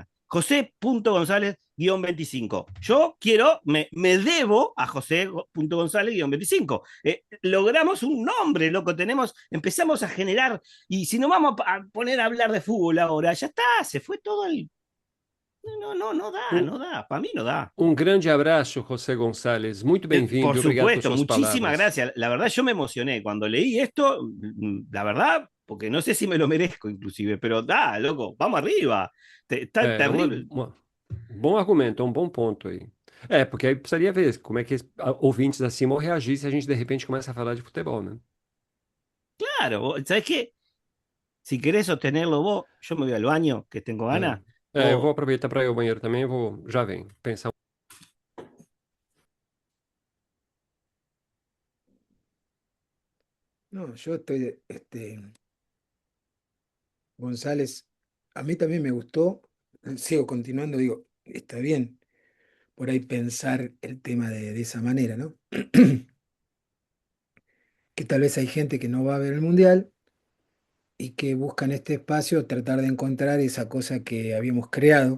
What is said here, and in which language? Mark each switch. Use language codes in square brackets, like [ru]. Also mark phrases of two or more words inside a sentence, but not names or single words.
[es] José.gonzález-25. Yo me debo a José.gonzález-25. Logramos un nombre, loco, empezamos a generar, y si nos vamos a poner a hablar de fútbol ahora, ya está, se fue todo el... No da, um, no da, para mí no da. [pt] grande abraço, José Gonçalves. Muito bem-vindo [es] Por [pt] e obrigado por [es] supuesto, [pt] suas [es] muchísimas [pt] palavras. [es] gracias. La verdad, yo me emocioné cuando leí esto, la verdad, porque no sé si me lo merezco inclusive, pero da, loco, vamos arriba. Está [pt] É [es] terrible. [pt] bom argumento, é um bom ponto aí. É, porque aí precisaria ver como é que ouvintes acima vão reagir se a gente de repente começa a falar de futebol, né? [es] Claro, ¿sabes qué? Si querés sostenerlo vos, yo me voy al baño, que tengo ganas. [pt] Eu vou O aproveitar para ir ao banheiro também, já venho pensar. [es] No, yo estoy, González, a mí también me gustó, sigo continuando, digo, está bien por ahí pensar el tema de esa manera, ¿no? Que tal vez hay gente que no va a ver el mundial y que busca en este espacio tratar de encontrar esa cosa que habíamos creado.